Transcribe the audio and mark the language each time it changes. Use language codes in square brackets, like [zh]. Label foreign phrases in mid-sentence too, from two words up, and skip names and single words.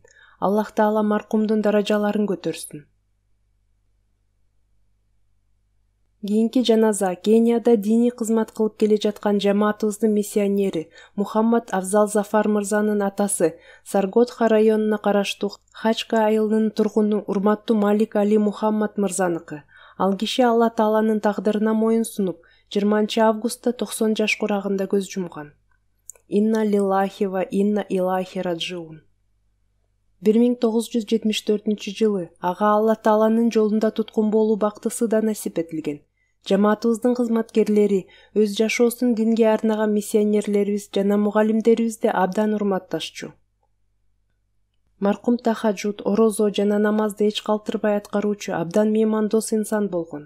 [ky] Аллах Таала маркумдун даражаларын көтөрсүн. Кийинки жаназа Кенияда диний кызмат кылып келе жаткан жамаатыбыздын миссионери Мухаммад Афзал Зафар мырзанын атасы Саргодха районуна караштуу Хачка айылынын тургуну урматтуу Малик Али Мухаммад мырзаныкы. Ал киши Алла Тааланын тагдырына моюн сунуп, 20 августта 90 жаш курагында көз жумган. [ar] إنا لله وإنا إليه راجعون. [ky] 1974-жылы ага Алла Тааланын жолунда туткун болуу бактысы да насип этилген. Жамаатыбыздын кызматкерлери, өз жашоосун динге арнаган миссионерлерибиз жана мугалимдерибизди абдан урматташчу. Маркум тахаджуд, орозо жана намазды эч калтырбай аткаруучу абдан меймандос инсан болгон.